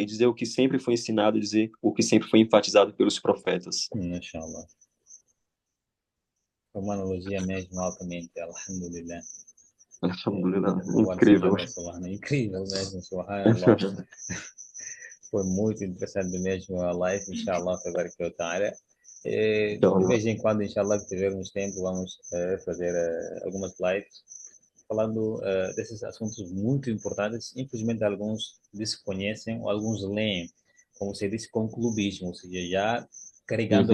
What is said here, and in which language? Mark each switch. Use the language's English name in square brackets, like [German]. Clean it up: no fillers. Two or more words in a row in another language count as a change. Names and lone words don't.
[Portuguese] Dizer o que sempre foi ensinado, dizer o que sempre foi enfatizado pelos profetas. Inshallah. Foi uma analogia mesmo altamente. Alhamdulillah. Alhamdulillah, Agora sim, incrível. [Arabic] الله سبحانه. [Portuguese] Incrível mesmo, subhanallah. Foi muito interessante mesmo a live, [Arabic] إن شاء الله تبارك وتعالى. [Portuguese] De Então, vez em quando, inshallah, que tivermos tempo, vamos fazer algumas lives falando desses assuntos muito importantes. Infelizmente, alguns desconhecem, ou alguns leem, como você disse, com clubismo, ou seja, já carregando